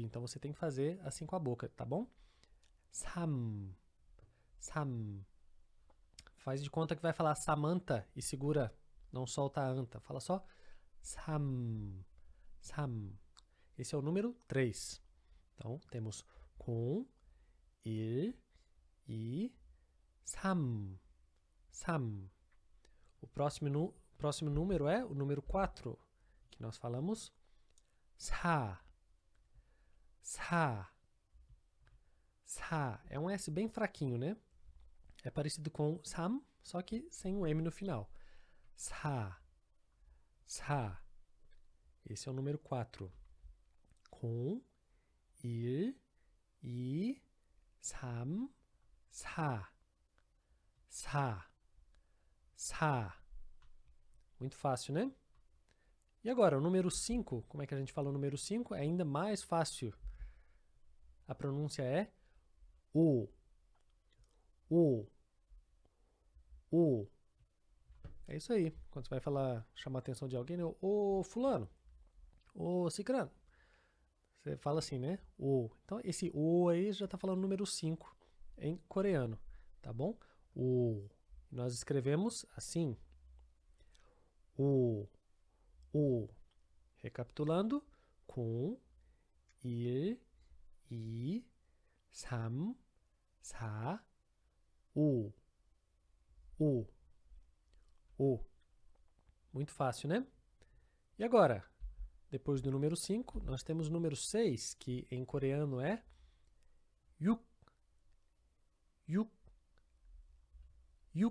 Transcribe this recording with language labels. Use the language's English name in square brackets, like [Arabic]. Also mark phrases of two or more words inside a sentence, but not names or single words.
[Portuguese] Então você tem que fazer assim com a boca, tá bom? [Korean] 삼. 삼. [Portuguese] Faz de conta que vai falar Samantha e segura não solta a anta, fala só [Korean] 삼, 삼. [Portuguese] Esse é o número 3. Então, temos [Korean] 공, 일, 이, 삼, 삼. [Portuguese] O próximo número é o número 4, que nós falamos [Korean] 사, 사, 사. [Portuguese] É um S bem fraquinho, né? É parecido com 삼, só que sem o M no final. [Korean] 사, 사. [Portuguese] Esse é o número 4. [Korean] 공, 일, 이, 삼, 사, 사, 사. [Portuguese] Muito fácil, né? E agora, o número 5, como é que a gente fala o número 5? É ainda mais fácil. A pronúncia é [Korean] 오, 오, 오. [Portuguese] É isso aí. Quando você vai falar, chamar a atenção de alguém, né? Ô fulano, ô cicrano. Você fala assim, né? O. Então, esse o aí já está falando o número 5 em coreano, tá bom? O. Nós escrevemos assim. O. O. Recapitulando. [Korean] 공, 일, 이, 삼, 사, 오. 오. 오. [Portuguese] Muito fácil, né? E agora? Depois do número 5, nós temos o número 6, que em coreano é [Korean] 육, 육, 육.